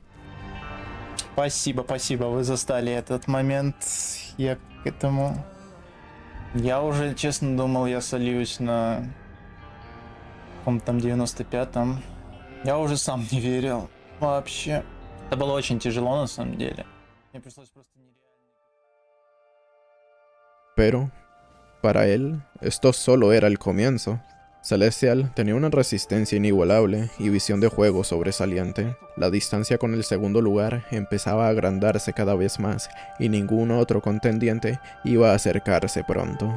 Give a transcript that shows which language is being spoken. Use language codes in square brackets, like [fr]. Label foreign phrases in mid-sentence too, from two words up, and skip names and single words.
[ru] Спасибо, вы застали этот момент. Я к этому... Я уже, честно, думал, я сольюсь на... каком-то там 95-м. Я уже сам не верил. Вообще. Это было очень тяжело, на самом деле. Мне пришлось просто нереально... [es] Pero, para él, esto solo era el comienzo. Celestial tenía una resistencia inigualable y visión de juego sobresaliente. La distancia con el segundo lugar empezaba a agrandarse cada vez más y ningún otro contendiente iba a acercarse pronto.